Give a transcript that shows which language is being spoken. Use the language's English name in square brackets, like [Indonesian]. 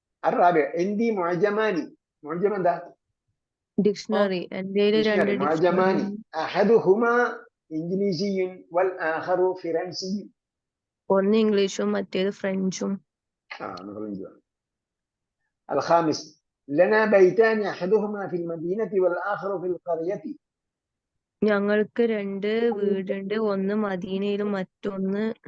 [Arabic] അറാബിയ എന്തി മുഅ്ജമാനി. [Malayalam] മുഅ്ജം എന്താ? Dictionary. എൻ്റെ രണ്ട് [Arabic] മുഅ്ജമാനി. അഹദുഹുമാ ഇംഗ്ലീഷിയും വൽ ആഖറു ഫിറൻസിയും. [Malayalam] ഒന്ന് ഇംഗ്ലീഷും മറ്റേത് ഫ്രഞ്ചും. [Arabic] الخامس لنا بيتان أحدهما في المدينة والآخر في القرية. [Malayalam] ഞങ്ങൾക്ക് രണ്ട് വീടുണ്ട്, ഒന്ന് മദീനയിലും മറ്റൊന്ന്